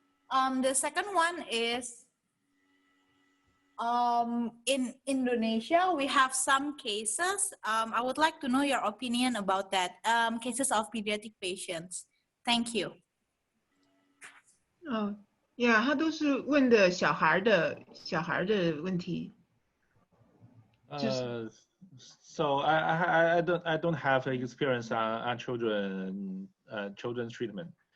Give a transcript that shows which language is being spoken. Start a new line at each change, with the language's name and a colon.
English: The second one is, in Indonesia, we have some cases. I would like to know your opinion about that, cases of pediatric patients. Thank you.
Chinese: 呀，他都是问的小孩的问题。
English: So I don't have experience on children's treatment.